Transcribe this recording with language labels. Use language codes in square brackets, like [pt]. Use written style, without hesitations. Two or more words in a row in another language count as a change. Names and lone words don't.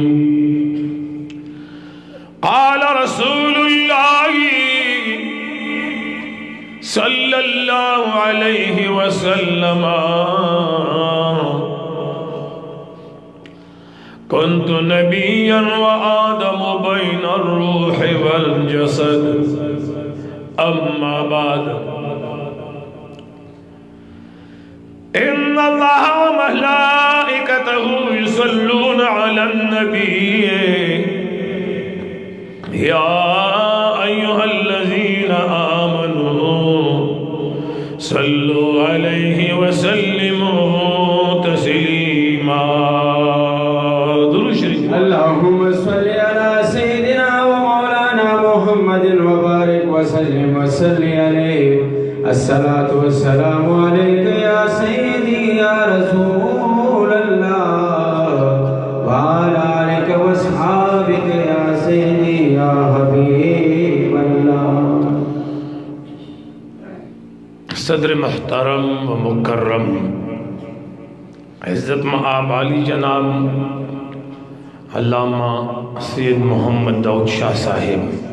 [ar] قال رسول الله صلى الله عليه وسلم كنت نبيا وآدم بين الروح والجسد أما بعد إن الله وملائكته يصلون على النبي يا أيها الذين آمنوا صلوا عليه وسلموا تسليما. درود شريف. اللهم صل على سيدنا ومولانا محمد وبارك وسلم وصل عليه. الصلاة والسلام عليك يا سيدي يا رسول الله وعلى آلك وأصحابك يا سيدي يا حبيب الله. [ur] صدر محترم و مکرم عزت مآب عالی جناب علامہ سید محمد داؤد شاہ صاحب